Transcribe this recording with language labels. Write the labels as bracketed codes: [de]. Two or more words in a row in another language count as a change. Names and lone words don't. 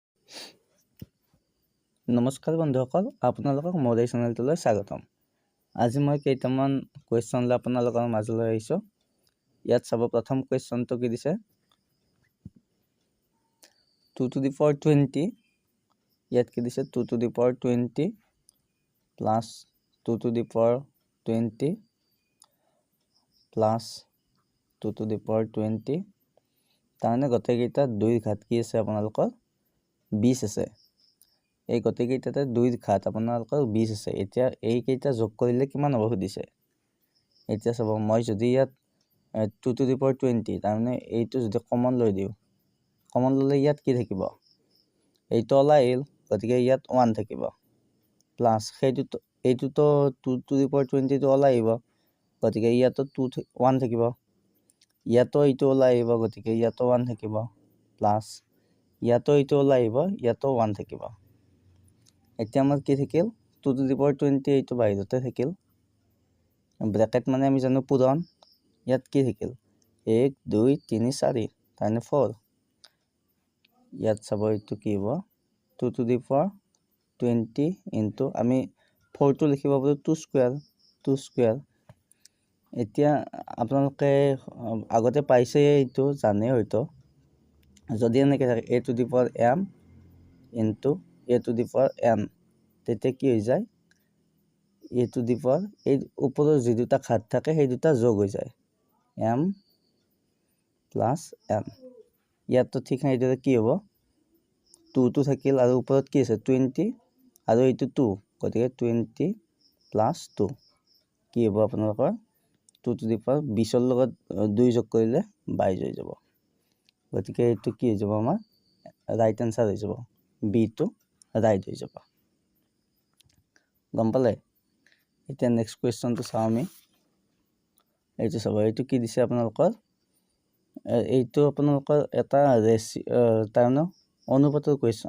[as] নমস্কাৰ বন্ধুসকল, আপোনালোকক মোৰ এই চেনেলটোলৈ স্বাগতম। আজি মই কেইটামান কুৱেশ্যন লৈ আপোনালোকৰ মাজলৈ আহিছোঁ। ইয়াত চাব, প্ৰথম কুৱেশ্যনটো কি দিছে, [en] 2 to the power 20, [as] ইয়াত কি দিছে [en] 2 to the power 20 [as] প্লাছ [en] 2 to the power 20 [as] প্লাছ [en] 2 to the power 20, [as] তাৰমানে গোটেইকেইটা 2ৰ ঘাত কি আছে আপোনালোকৰ 20 আছে। এই গোটেইকেইটাতে 2ৰ ঘাত আপোনালোকৰ 20 আছে। এতিয়া এইকেইটা যোগ কৰিলে কিমান হ'ব সুধিছে। এতিয়া চাব, মই যদি ইয়াত [en] 2 to the power 20, [as] তাৰমানে এইটো যদি কমন লৈ দিওঁ, কমন ল'লে ইয়াত কি থাকিব, এইটো ওলাই আহিল, গতিকে ইয়াত 1 থাকিব, প্লাছ এইটোতো [en] 2 to the power 20টো [as] ওলাই আহিব, গতিকে ইয়াতো 1 থাকিব, ইয়াতো এইটো ওলাই আহিব, গতিকে ইয়াতো 1 থাকিব, প্লাছ ইয়াতো এইটো ওলাই আহিব, ইয়াতো 1 থাকিব। এতিয়া আমাৰ কি থাকিল, [en] 2 to the power 20 [as] এইটো বাহিৰতে থাকিল, ব্ৰেকেট মানে আমি জানো পূৰণ, ইয়াত কি থাকিল 1 2 3 4, তাৰমানে 4। ইয়াত চাব, এইটো কি হ'ব [en] 2 to the power 20 into [as] আমি 4টো লিখিব পাৰোঁ 2 স্কুৱেৰ। এতিয়া আপোনালোকে আগতে পাইছে, এইটো জানে হয়তো, যদি এনেকৈ থাকে [en] a to the power m into a to the power n, [as] তেতিয়া কি হৈ যায়, [en] a to the power [as] এই ওপৰৰ যি দুটা ঘাত থাকে সেই দুটা যোগ হৈ যায়, m প্লাছ n। ইয়াতো ঠিক সেইদৰে কি হ'ব, 2টো থাকিল আৰু ওপৰত কি আছে 20 আৰু এইটো 2, গতিকে 20 প্লাছ 2 কি হ'ব আপোনালোকৰ [en] 2 to the power 20ৰ [as] লগত 2 যোগ কৰিলে 22 হৈ যাব। গতিকে এইটো কি হৈ যাব, আমাৰ [en] right answer [as] হৈ যাব, বিটো ৰাইট হৈ যাব। গম পালে? এতিয়া [en] next questionটো [as] চাওঁ আমি। এইটো চাব, এইটো কি দিছে আপোনালোকৰ, এইটো আপোনালোকৰ এটা তাৰমানে অনুপাতৰ কুৱেশ্যন।